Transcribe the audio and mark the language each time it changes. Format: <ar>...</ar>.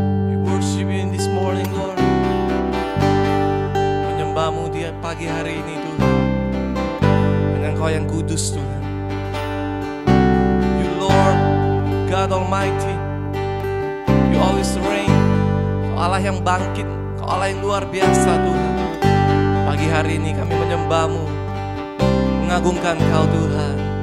<en>We worship you in this morning, Lord.</en> <id>Menyembah-Mu di pagi hari ini Tuhan, dengan Kau yang kudus Tuhan.</id> <en>You Lord, God Almighty, You always reign.</en> <id>Kau Allah yang bangkit, Kau Allah yang luar biasa Tuhan. Pagi hari ini kami menyembah-Mu, mengagungkan Kau Tuhan.</id>